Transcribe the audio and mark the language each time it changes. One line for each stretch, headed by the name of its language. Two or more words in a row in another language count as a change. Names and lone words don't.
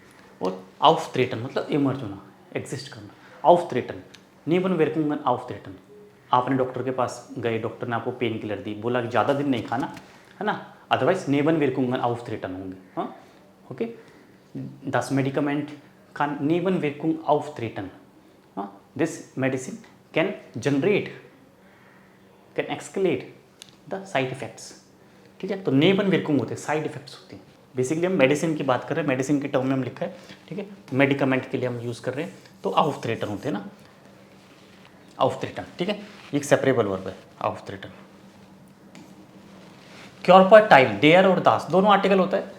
Hindi: और आउफ थ्रेटन मतलब इमर्ज होना, एग्जिस्ट करना.
German: auftreten, Nebenwirkungen auftreten.
Hindi: आपने डॉक्टर के पास गए, डॉक्टर ने आपको
English: pain killer
Hindi: दी, बोला कि ज़्यादा दिन नहीं खाना, है ना, अदरवाइज
German: Nebenwirkungen auftreten
Hindi: होंगे.
German: हाँ. ओके. das Medikament kann Nebenwirkung auftreten.
English: This medicine can generate, can escalate the side effects.
Hindi: ठीक है. तो नेबनविरकुंग होते हैं,
English: side effects
Hindi: होते हैं. बेसिकली हम मेडिसिन की बात कर रहे हैं, मेडिसिन के टर्म में हम लिखा है. ठीक है. मेडिकमेंट के लिए हम यूज़ कर रहे हैं, तो auftreten होते हैं ना, auftreten. ठीक है. एक
English: separable verb
Hindi: है auftreten. क्योरपाटाइल, डेयर और दास दोनों आर्टिकल होता है.